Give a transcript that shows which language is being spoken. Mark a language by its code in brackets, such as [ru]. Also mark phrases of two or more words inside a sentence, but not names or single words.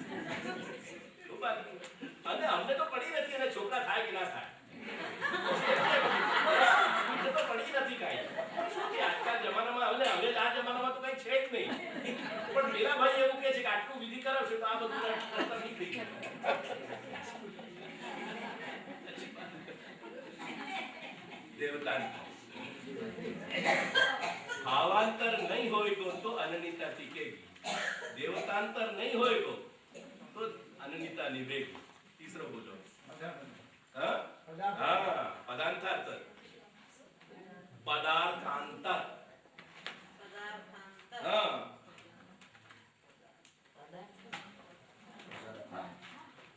[gu] અને અમને તો પડી નથી, અને છોકરા થાય કે ના થાય અમને તો પડી નથી કાંઈ. આજકાલ જમાનામાં હવે આ જમાનામાં તો કઈ છે જ નહીં, પણ પેલા ભાઈ એવું કહે છે કે આટલું વિધિ કરાવશે તો આ બધું નીકળી જાય. [hi] देवतांतर भावांतर नहीं होएगो तो अनन्यता टिकेगी, देवतांतर नहीं होएगो तो अनन्यता निभेगी. तीसरा बोलो. हाँ पदार्थांतर. पदार्थांतर. हाँ